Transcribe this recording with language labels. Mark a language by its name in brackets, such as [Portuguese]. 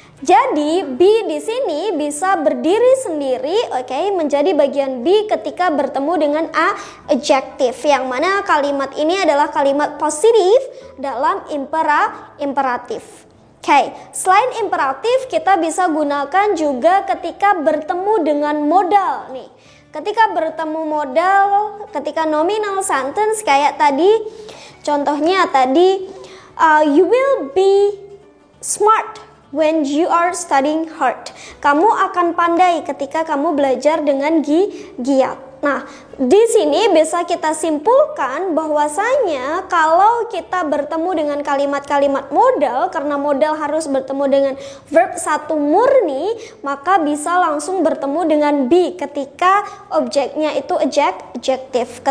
[Indonesian] Jadi be di sini bisa berdiri sendiri, menjadi bagian be ketika bertemu dengan adjective, yang mana kalimat ini adalah kalimat positif dalam imperatif. Selain imperatif, kita bisa gunakan juga ketika bertemu dengan modal nih. Ketika bertemu modal, ketika nominal sentence kayak tadi. Contohnya tadi, [English] you will be smart when you are studying hard. [Indonesian] Kamu akan pandai ketika kamu belajar dengan giat. Nah, di sini bisa kita simpulkan bahwasanya kalau kita bertemu dengan kalimat-kalimat modal, karena modal harus bertemu dengan verb satu murni, maka bisa langsung bertemu dengan be ketika objeknya itu adjective.